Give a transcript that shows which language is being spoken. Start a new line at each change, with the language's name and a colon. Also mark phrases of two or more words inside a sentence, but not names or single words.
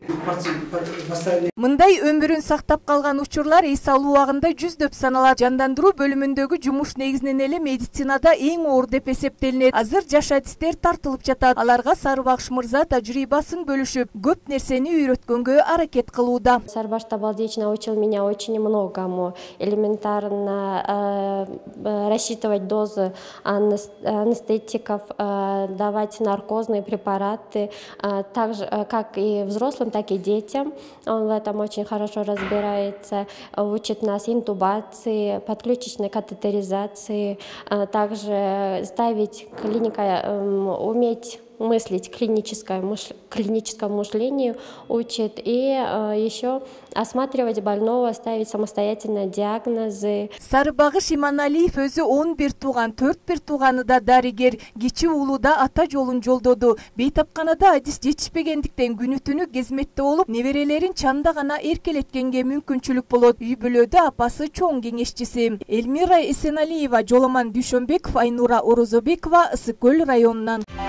Kyrgyz: Мындай өмүрүн сактап калган учурлар эс алуу убагында жүздөп саналат. Жандандыруу бөлүмүндөгү жумуш негизинен эле медицинада эң оор деп эсептелинет. Азыр жаш адистер тартылып жатат. Аларга Сарыбагыш мырза тажрыйбасын бөлүшүп, көп нерсени үйрөткөнгө аракет кылууда.
Russian: Сарыбагыш Табалдиевич научил меня очень многому. Элементарно рассчитывать дозы анестетиков, давать наркозные препараты, так же, как и взрослым, так и детям. Он в этом очень хорошо разбирается. Учит нас интубации, подключечной катетеризации, также ставить уметь мыслить клиническому мышлению учит, и еще осматривать больного, ставить самостоятельно диагнозы.
Kyrgyz: Сарыбагыш Иманалиев өзү 11 тууган, 4 тууганы да дарыгер, кичи уулу да ата жолун жолдоду. Бейтапканада адис жетишпегендиктен күнү түнү кезметте болуп, неберелерин чанда гана эркелеткенге мүмкүнчүлүк болот. Үй бүлөдө апасы чоң кеңешчиси. Элмира Эсеналиева, Жоломан Дүйшөнбеков, Айнура Орозобекова, Ысык Көл районунан.